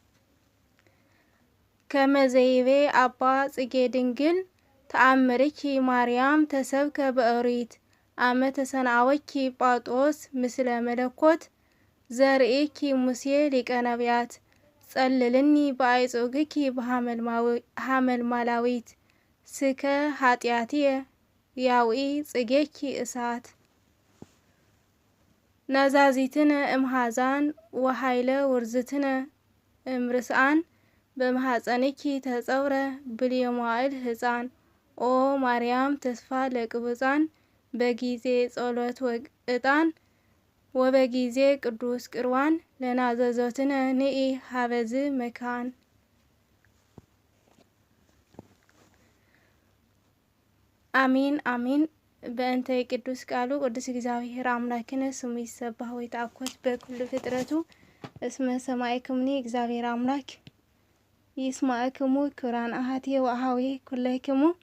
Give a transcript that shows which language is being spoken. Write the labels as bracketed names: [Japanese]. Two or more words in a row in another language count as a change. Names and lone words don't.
[Geez] ከመ ዘይቤ አባ ጽጌ ድንግል ተአምርኪ ማርያም ተሰብከ በኦሪት አመ ተሰንአወኪ ጳውጦስ ምስለ መለኮት ዘርእየኪ ሙሴ ሊቀ ነቢያት ጸልልኒ በአዕጹቅኪ በሐመልማላዊት ስከ ኃጢአትየ ያዊ ጽጌኪ እሳት። ናዛዚትነ እምሃዛን ወኃይለ ውርዝትነ እምርስአን በማኅፀንኪ ተጸውረ ብልየ መዋዕል ሕፃን ኦ ማርያም ተስፋ ለቅቡፃን በጊዜ ጸሎት ዕጣን ወበጊዜ ቅዱስ ቁርባን ለናዘዞትነ ንኢ ሀበዝ መካን። አሚን አሚን። በእንተ ቅዱስ ቃሉ ቅዱስ እግዚአብሔር አምላክነ ስሙ ይሰባህ ወይትአኮት በኩሉ ፍጥረቱ እስመ ሰማዕክሙኒ እግዚአብሔር አምላክ ይስማዕክሙ ክቡራን አኀትየ ወአኀዊየ ኩለክሙ።